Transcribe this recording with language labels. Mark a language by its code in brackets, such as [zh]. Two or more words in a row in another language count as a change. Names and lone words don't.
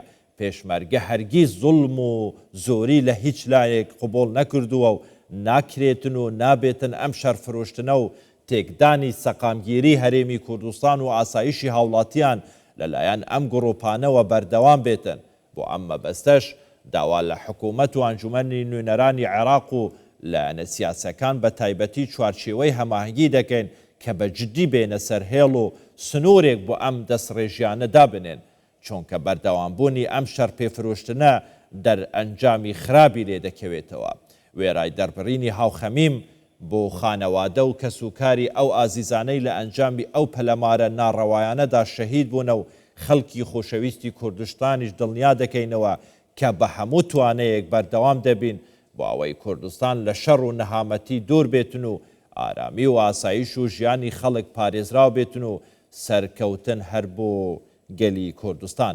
[ckb] Pêşmerge hergîz zulm û zorî li hîç layek qebûl nekirduwe û nakirêtin û nabêtin em şerfiroştina û têkdanî seqamgîrî Herêmî Kurdistan û asayişî hawlatiyan li layan em grûpane we berdewam bêtin. Bo em mebesteş dawa li hikûmet û encûmenî nûneranî Iraq û li siyasekan bi taybetî çarçêweyê hemahengî dikin کە بە جددی بێنە سەر هێڵ و سنوورێک بۆ ئەم دەست ڕێژیانە دابنێن چونکە بەردەوامبوونی ئەم شەڕ پێفرۆشتنە دەرئەنجامی خراپی لێ دەکەوێتەوە. وێرای دەربڕینی هاوخەمیم بۆ خانەوادە و کەسوکاری ئەو ئازیزانەی لە ئەنجامی ئەو پەلەمارە ناڕەوایانەدا شەهید بوون و خەڵکی خۆشەویستی کوردستانیش دڵنیا دەکەینەوە کە بە هەموو توانەیەک بەردەوام دەبین بۆ ئەوەی کوردستان لە شەڕ و نەهامەتی دوور بێتن و ئارامی و ئاسایش و ژیانی خەڵک پارێزراو بێتن و سەرکەوتن هەر بۆ گەلی کوردستانە.